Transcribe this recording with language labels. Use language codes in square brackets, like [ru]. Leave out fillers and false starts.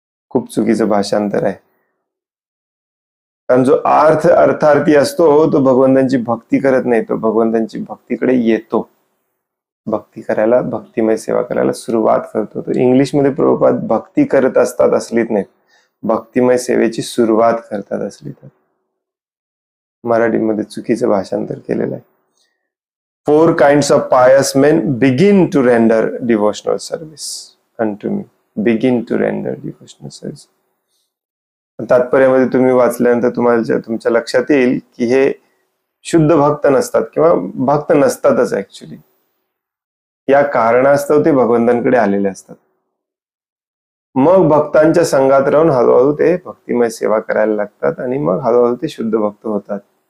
[mr] खूप चुकीचं भाषांतर आहे, कारण जो अर्थार्थी असतो तो भगवंतांची भक्ती करत नाही, तो भगवंतांची भक्तीकडे येतो, भक्ती करायला, भक्तिमय सेवा करायला सुरुवात करतो. तर इंग्लिशमध्ये प्रभुपाद भक्ती करत असतात असलीत नाही, भक्तिमय सेवेची सुरुवात करतात असली तर. मराठीमध्ये चुकीचं भाषांतर केलेलं आहे. [en] 4 kinds of pious men begin to render devotional service unto me. Begin to render devotional service. [mr] तात्पर्यामध्ये तुम्ही वाचल्यानंतर तुम्हाला तुमच्या लक्षात येईल की हे शुद्ध भक्त नसतात किंवा भक्त नसतातच ऍक्च्युली. या कारणास्तव ते भगवंतांकडे आलेले असतात. मग भक्तांच्या संघात राहून हळूहळू ते भक्तिमय सेवा करायला लागतात आणि मग हळूहळू ते शुद्ध भक्त होतात.